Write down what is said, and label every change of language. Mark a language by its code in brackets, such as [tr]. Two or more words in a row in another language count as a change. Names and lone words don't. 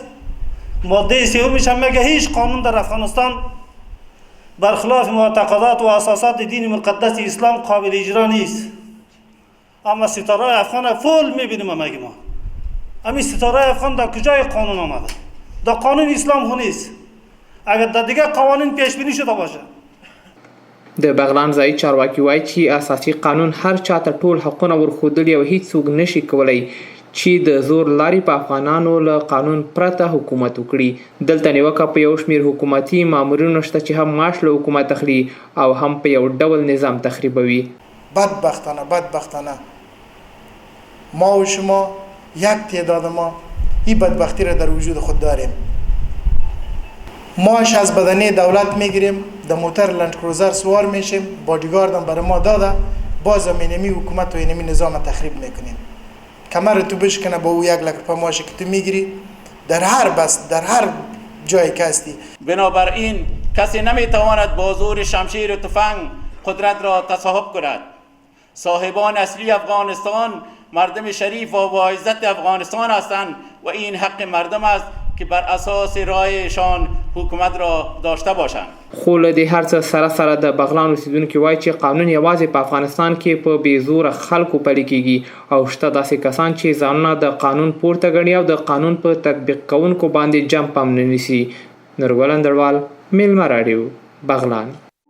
[fa] ماده سومش هم میگه هیچ قانون در افغانستان برخلاف معتقدات و اساسات دین مقدس اسلام قابل اجرا نیست. اما ستاره افغان فول میبینیم همگی ما. اما ستاره افغان در کجای قانون آمده؟ در قانون اسلام ها نیست. اگر در دیگه قوانین پیش بینی شده باشه. [ps] د بغلان ځایي چارواکي وایي چې اساسي قانون هر چاته ټول حقونه ورښودلي او هیڅوک نشي کولی چې د زور لارې په افغانانو له قانون پرته حکومت وکړي. دلته نیوکه په یو شمیر حکومتي مامورینو شته چې هم معاش له حکومت اخلي او هم په یو ډول نظام تخریبوي. [fa] بدبختانه ما و شما یک تعداد ما این بدبختی را در وجود خود داریم. ماش از بدنه دولت میگیریم، در موتر لند کروزر سوار میشیم، بادیگاردم برای ما داده، باز اینمی حکومت و اینمی نظام تخریب میکنیم. کمر تو بشکنه با او 1 لک روپیه ماشی که تو میگیری در هر بس در هر جایی که هستی. بنابراین کسی نمیتواند با زور شمشیر و تفنگ قدرت را تصاحب کند. صاحبان اصلی افغانستان مردم شریف و با عزت افغانستان هستند و این حق مردم است که بر اساس رایشان حکومت را داشته باشند. [ps] خو له دې هر څه سره سره د بغلان اوسیدونکي وایي چې قانون یوازې په افغانستان کې په بې زوره خلکو پلي کیږي او شته داسې کسان چې ځانونه د قانون پورته ګڼي او د قانون په تطبیق کوونکو باندې جمپ هم نه نیسي. نورګل اندړوال، میلمه راډیو، بغلان.